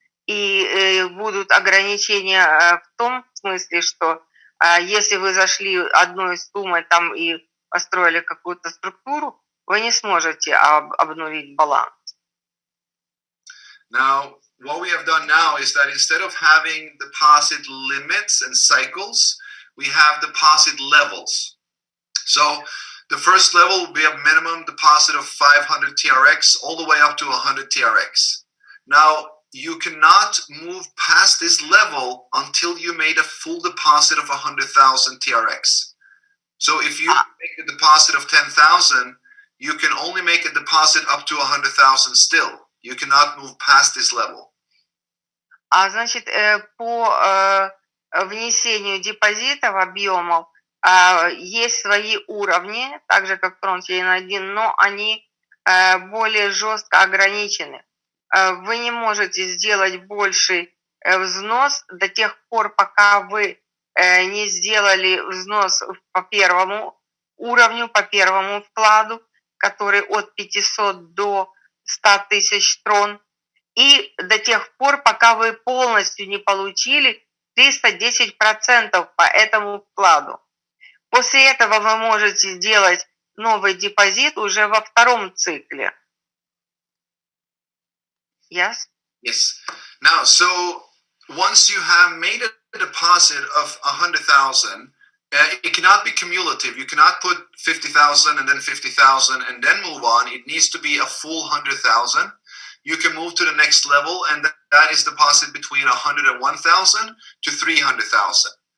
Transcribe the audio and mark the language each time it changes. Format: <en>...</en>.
<ru>И будут ограничения в том смысле, что если вы зашли одной суммой там и построили какую-то структуру, вы не сможете обновить баланс.</ru> <en>Now, what we have done now is that instead of having deposit limits and cycles, we have deposit levels. So the first level will be a minimum deposit of 500 TRX all the way up to 100 TRX. Now, you cannot move past this level until you made a full deposit of 100,000 TRX. So if you make a deposit of 10,000, you can only make a deposit up to 100,000 still. You cannot move past this level.</en> <ru>Значит, по внесению депозитов, объемов, есть свои уровни, так же как TRONCHAIN 1, но они более жестко ограничены. Вы не можете сделать больший взнос до тех пор, пока вы не сделали взнос по первому уровню, по первому вкладу, который от 500 до 100 тысяч трон, и до тех пор, пока вы полностью не получили 310% по этому вкладу. После этого вы можете сделать новый депозит уже во втором цикле.</ru> <en>Yes? Yes. Now, so once you have made a deposit of 100,000, it cannot be cumulative. You cannot put 50,000 and then 50,000 and then move on. It needs to be a full 100,000. You can move to the next level, and that is deposit between 101,000 to 300,000.</en>